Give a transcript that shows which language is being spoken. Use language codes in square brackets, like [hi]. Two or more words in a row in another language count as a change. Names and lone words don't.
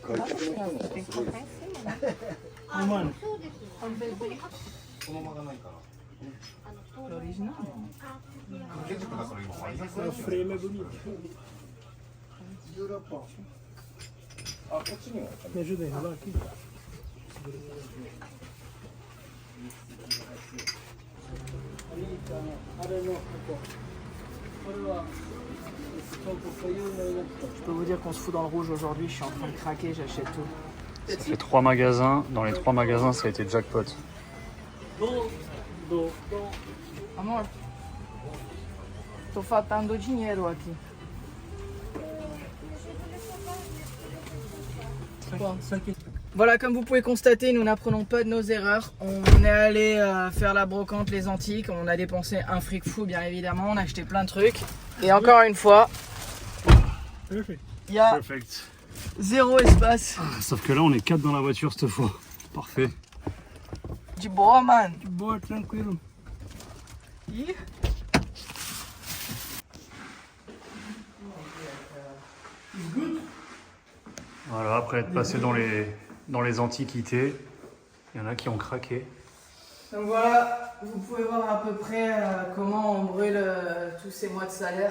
[pt] Não dá pra tirar, você tem que colocar em cima, né? Mano, Original. o frame é bonito. Me ajuda a enrolar aqui. [fr] Je peux vous dire qu'on se fout dans le rouge aujourd'hui. Je suis en train de craquer, j'achète tout. Ça fait 3 magasins. Dans les 3 magasins, ça a été jackpot. [pt] Amor, tô faltando dinheiro aqui. [fr] Voilà, comme vous pouvez constater, nous n'apprenons pas de nos erreurs. On est allé faire la brocante, les antiques. On a dépensé un fric fou, bien évidemment. On a acheté plein de trucs. Et encore une fois, il y a [en] Perfect. [fr] zéro espace. Sauf que là, on est 4 dans la voiture cette fois. Parfait. [pt] De boa, man. Boa, tranquilo. Ih. [fr] après être passé dans les antiquités, il y en a qui ont craqué. Donc voilà, vous pouvez voir à peu près comment on brûle tous ces mois de salaire.